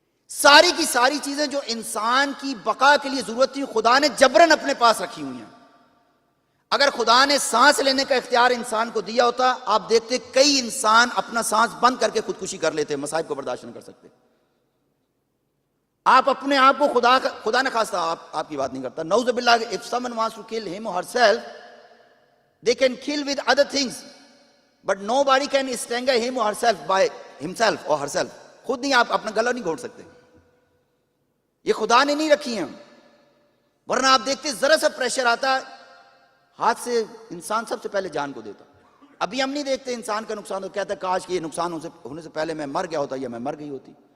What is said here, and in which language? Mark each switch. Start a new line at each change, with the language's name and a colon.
Urdu: ساری کی ساری چیزیں جو انسان کی بقا کے لیے ضرورت تھی خدا نے جبرن اپنے پاس رکھی ہوئی ہیں. اگر خدا نے سانس لینے کا اختیار انسان کو دیا ہوتا، آپ دیکھتے کئی انسان اپنا سانس بند کر کے خودکشی کر لیتے، مصائب کو برداشت نہ کر سکتے. آپ اپنے آپ کو خدا نہ خواستہ آپ کی بات نہیں کرتا.
English: نعوذ باللہ، if someone wants to kill him or herself they can kill with other things but nobody can strangle him or herself by himself or herself.
Urdu: خود نہیں، آپ اپنا گلا نہیں گھونٹ سکتے. یہ خدا نے نہیں رکھی ہیں. ورنہ آپ دیکھتے ذرا سا پریشر آتا ہاتھ سے انسان سب سے پہلے جان کو دیتا. ابھی ہم نہیں دیکھتے انسان کا نقصان، تو کہتا ہے کاش کہ یہ نقصان ہونے سے پہلے میں مر گیا ہوتا یا میں مر گئی ہوتی.